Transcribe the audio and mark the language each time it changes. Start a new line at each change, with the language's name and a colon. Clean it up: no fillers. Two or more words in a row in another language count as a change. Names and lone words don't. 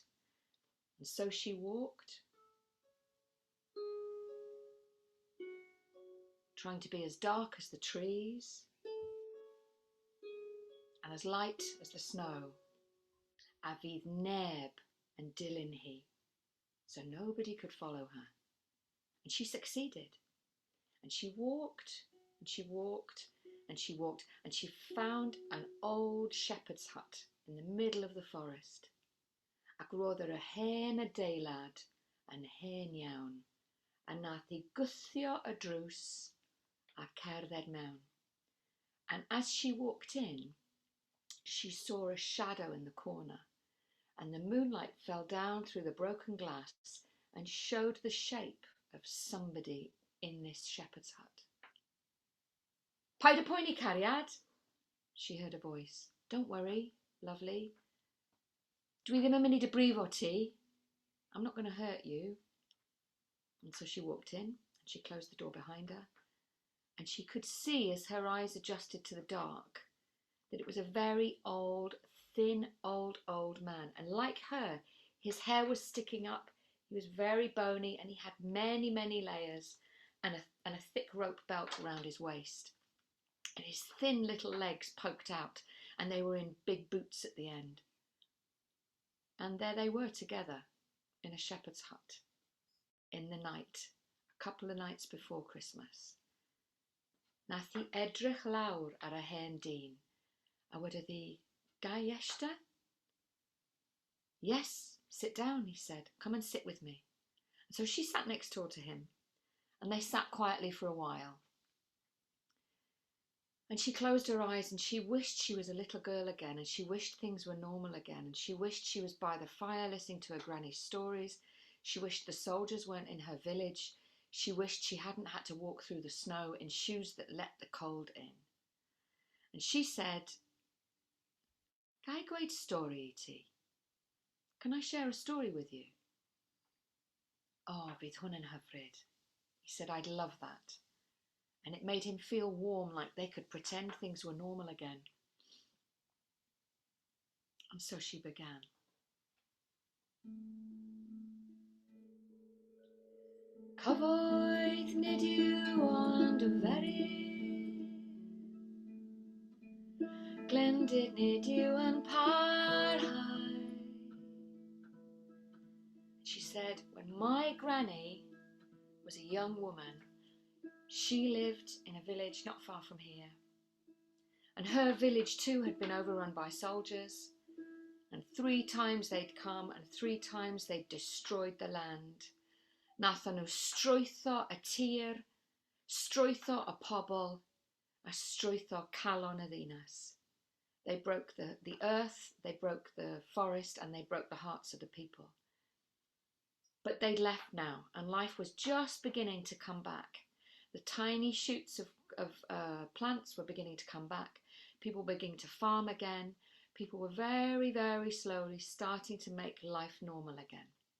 English: And so she walked, trying to be as dark as the trees and as light as the snow.
Welsh: A fydd neb yn dilyn hi,
English: so nobody could follow her. And she succeeded. And she walked, and she walked, and she walked, and she found an old shepherd's hut in the middle of the forest.
Welsh: Ac roedd yr hen adeilad yn hen iawn, a nath hi gwthio y drws a cerdded mewn.
English: And as she walked in, she saw a shadow in the corner, and the moonlight fell down through the broken glass and showed the shape of somebody in this shepherd's hut.
Welsh: "Paid â poeni, cariad,"
English: she heard a voice. "Don't worry, lovely.
Welsh: Dwi ddim yn mynd I dy brifo ti.
English: I'm not going to hurt you." And so she walked in, and she closed the door behind her, and she could see as her eyes adjusted to the dark that it was a very old, thin, old man. And like her, his hair was sticking up, he was very bony, and he had many layers and a thick rope belt around his waist. And his thin little legs poked out, and they were in big boots at the end. And there they were together in a shepherd's hut in the night, a couple of nights before Christmas.
Welsh: Nath hi edrych lawr ar y hen dyn, a wedodd hi, "Gai eista?"
English: "Yes, sit down," he said. "Come and sit with me." And so she sat next door to him, and they sat quietly for a while. And she closed her eyes and she wished she was a little girl again, and she wished things were normal again, and she wished she was by the fire listening to her granny's stories. She wished the soldiers weren't in her village. She wished she hadn't had to walk through the snow in shoes that let the cold in. And she said,
Welsh: "Ga I gweud stori I ti?
English: Can I share a story with you?"
Welsh: "Oh, bydd hwn yn hyfryd."
English: He said, "I'd love that." And it made him feel warm, like they could pretend things were normal again. And so she began.
Welsh: Cyfoeth nid yw ond y feryl, glendid nid yw yn parhau.
English: She said, when my granny was a young woman, she lived in a village not far from here. And her village too had been overrun by soldiers. And 3 times they'd come, and 3 times they'd destroyed the land.
Welsh: Nathon nhw strwytho y tir, strwytho y pobl, a strwytho calon y ddinas.
English: They broke the earth, they broke the forest, and they broke the hearts of the people. But they'd left now, and life was just beginning to come back. The tiny shoots of plants were beginning to come back. People were beginning to farm again. People were very, very slowly starting to make life normal again.